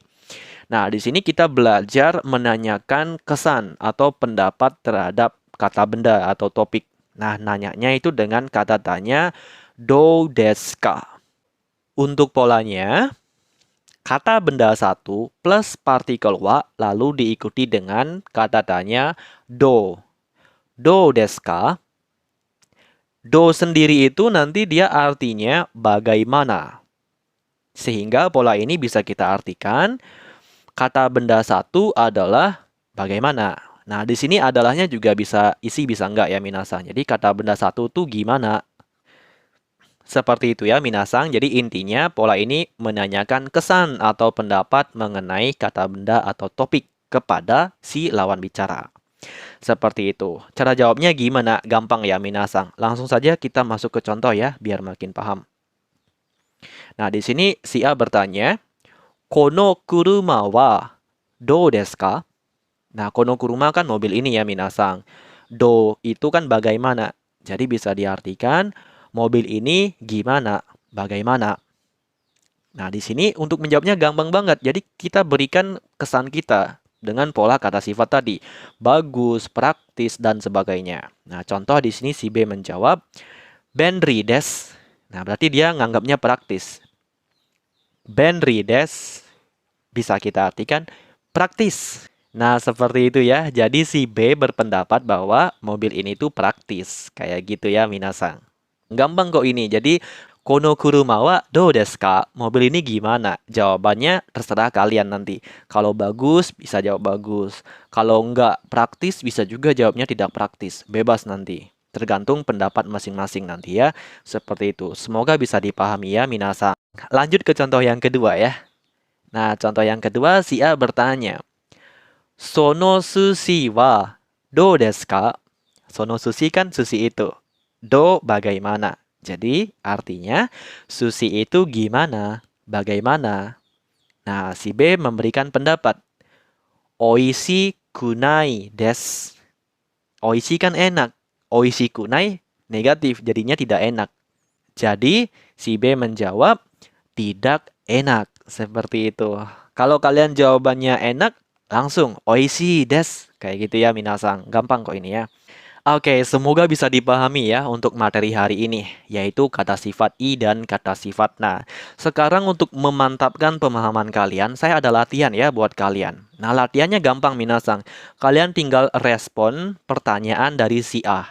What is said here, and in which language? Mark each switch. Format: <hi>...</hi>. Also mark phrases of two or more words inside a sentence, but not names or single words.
<id>Nah, di sini kita belajar menanyakan kesan atau pendapat terhadap kata benda atau topik. Nah, nanyanya itu dengan kata tanya</id> <ja>どうですか.</ja> <id>Untuk polanya, kata benda satu plus partikel wa lalu diikuti dengan kata tanya do.</id> <ja>どうですか?</ja> <id>Do sendiri itu nanti dia artinya bagaimana. Sehingga pola ini bisa kita artikan kata benda satu adalah bagaimana. Nah, di sini adalahnya juga bisa isi bisa enggak ya minasang. Jadi kata benda satu itu gimana? Seperti itu ya minasang. Jadi intinya pola ini menanyakan kesan atau pendapat mengenai kata benda atau topik kepada si lawan bicara. Seperti itu. Cara jawabnya gimana? Gampang ya minasang. Langsung saja kita masuk ke contoh ya biar makin paham. Nah, di sini si A bertanya,</id> <ja>この車はどうですか?</ja> <id>Nah,</id> <ja>この車</ja> <id>kan mobil ini ya minasang. Do itu kan bagaimana. Jadi bisa diartikan mobil ini gimana, bagaimana. Nah, di sini untuk menjawabnya gampang banget. Jadi kita berikan kesan kita dengan pola kata sifat tadi. Bagus, praktis, dan sebagainya. Nah, contoh di sini si B menjawab,</id> <ja>便利です.</ja> <id>Nah, berarti dia nganggapnya praktis.</id> <ja>便利です</ja> <id>bisa kita artikan praktis. Nah, seperti itu ya. Jadi si B berpendapat bahwa mobil ini tuh praktis. Kayak gitu ya, minasang. Gampang kok ini. Jadi,</id> <ja>この車はどうですか?</ja> <id>Mobil ini gimana? Jawabannya terserah kalian nanti. Kalau bagus, bisa jawab bagus. Kalau enggak praktis, bisa juga jawabnya tidak praktis. Bebas nanti. Tergantung pendapat masing-masing nanti ya. Seperti itu. Semoga bisa dipahami ya, minasang. Lanjut ke contoh yang kedua ya. Nah, contoh yang kedua, si A bertanya,</id> <ja>その寿司はどうですか? その寿司</ja> <id>kan sushi itu. Do bagaimana? Jadi artinya sushi itu gimana? Bagaimana? Nah, si B memberikan pendapat.</id> <ja>美味しくないです.</ja> <id>Oishi kan enak.</id> <ja>美味しくない</ja> <id>negatif, jadinya tidak enak. Jadi si B menjawab tidak enak. Seperti itu. Kalau kalian jawabannya enak, langsung</id> <ja>美味しいです.</ja> <id>Kayak gitu ya minasang. Gampang kok ini ya. Oke, semoga bisa dipahami ya untuk materi hari ini, yaitu kata sifat i dan kata sifat na. Sekarang untuk memantapkan pemahaman kalian, saya ada latihan ya buat kalian. Nah, latihannya gampang minasang. Kalian tinggal respon pertanyaan dari si A.</id>